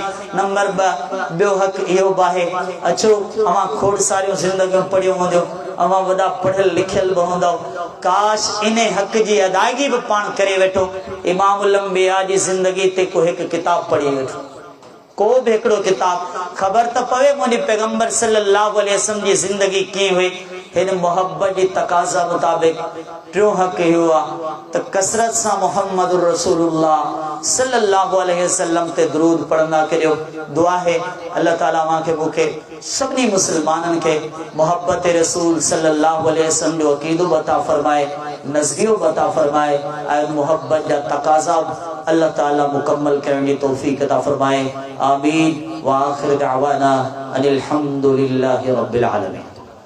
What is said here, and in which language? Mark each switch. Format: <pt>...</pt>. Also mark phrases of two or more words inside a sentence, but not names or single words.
<sd>नंबर 2 ॿियो हक़ इहो बि आहे, अचो अवां खोड़ सारियूं ज़िंदगियूं पढ़ियूं हूंदियूं, अवां वॾा पढ़ियल लिखियल बि हूंदव, काश इन हक़ जी अदायगी बि पाण करे वेठो। इमामुल अंबिया जी ज़िंदगी ते को हिकु किताब पढ़ी वेठो, को बि हिकिड़ो किताब, ख़बर त पवे मुंहिंजे पैगंबर</sd> <ar>صلى الله عليه وسلم</ar> <sd>जी ज़िंदगी कीअं हुई। हिन मोहब्बत जी तकाज़ा मुताबिक टियों हक़ इहो आहे त कसरत सां मुहम्मद रसूलुल्लाह</sd> <ar>صلى الله عليه وسلم</ar> <sd>ते दुरूद पढ़ंदा करियो। दुआ है अल्लाह ताला मूंखे मूंखे सभिनी मुसलमाननि खे मोहब्बत रसूल</sd> <ar>صلى الله عليه وسلم</ar> <sd>जो अक़ीदो अता फरमाए, नज़रियो अता फरमाए, ऐं मोहब्बत जा तकाज़ा अल्लाह ताला मुकम्मल करण जी तौफीक अता फरमाए।</sd> <ar>آمين وآخر دعوانا أن الحمد لله رب العالمين.</ar>